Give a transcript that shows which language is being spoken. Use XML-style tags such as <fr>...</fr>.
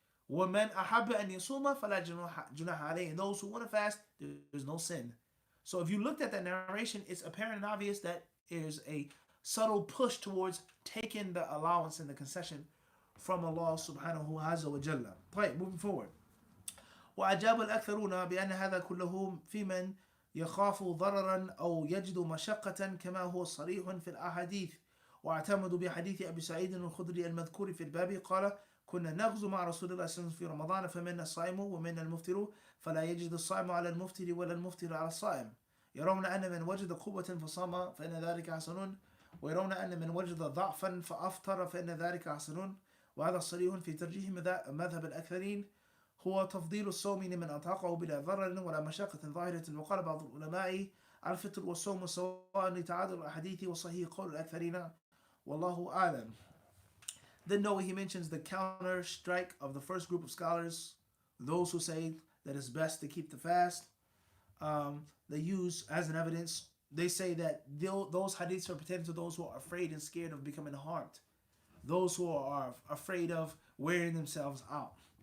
<ar>وَمَنْ أَحَبَّ أَنْ يَصُومَ فَلَا جُنَاحَ عَلَيْهِ,</ar> <en>and those who want to fast, there's no sin. So if you looked at that narration, it's apparent and obvious that there's a subtle push towards taking the allowance and the concession from Allah subhanahu wa jalla. Right, moving forward.</en> <ar>وأجاب الأكثرون بأن هذا كله في من يخاف ضررا أو يجد مشقة كما هو صريح في الأحاديث. واعتمدوا بحديث أبي سعيد الخدري المذكور في الباب قال كنا نغزو مع رسول الله صلى الله عليه وسلم في رمضان فمنا الصائم ومنا المفطر فلا يجد الصائم على المفطر ولا المفطر على الصائم. يرون أن من وجد قوة فصام فإن ذلك حسن ويرون أن من وجد ضعفا فأفطر فإن ذلك حسن. وهذا صريح في ترجيح مذهب الأكثرين هو تفضيل الصوم لمن أطاقه بلا ضرر ولا مشقة ظاهرة. وقال بعض العلماء الفطر والصوم سواء لتعادل الأحاديث وصحيح قول الأكثرين والله أعلم.</ar> <en>Then no, he mentions the counter strike of the first group of scholars, those who say that it's best to keep the fast. They use as an evidence, they say that those hadiths are pertaining to those who are afraid and scared of becoming harmed, those who are afraid of wearing themselves out.</en>